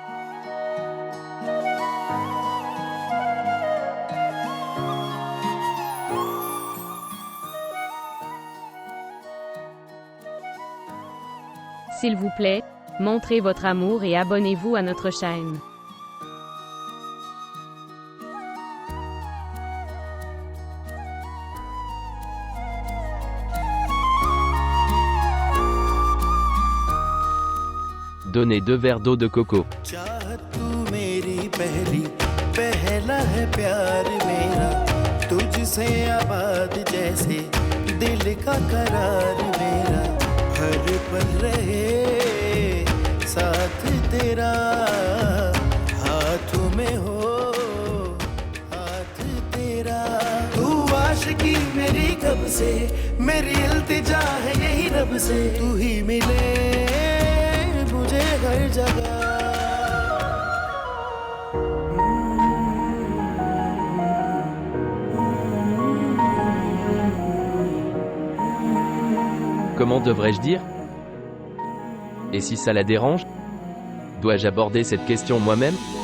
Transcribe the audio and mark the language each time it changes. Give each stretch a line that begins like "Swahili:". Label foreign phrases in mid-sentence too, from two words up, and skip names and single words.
French: S'il vous plaît, montrez votre amour et abonnez-vous à notre chaîne. Donnez 2 verres d'eau de coco.
Hindi: चाहत तू मेरी पहली पहला है प्यार मेरा तुझसे आबाद जैसे दिल का करार मेरा हर पल रहे साथ तेरा हाथों में हो हाथ तेरा तू आशिकी मेरी कब से मेरी इल्तिजा है यही रब से तू ही मिले मुझे हर जगह
French: Comment devrais-je dire? Et si ça la dérange? Dois-je aborder cette question moi-même?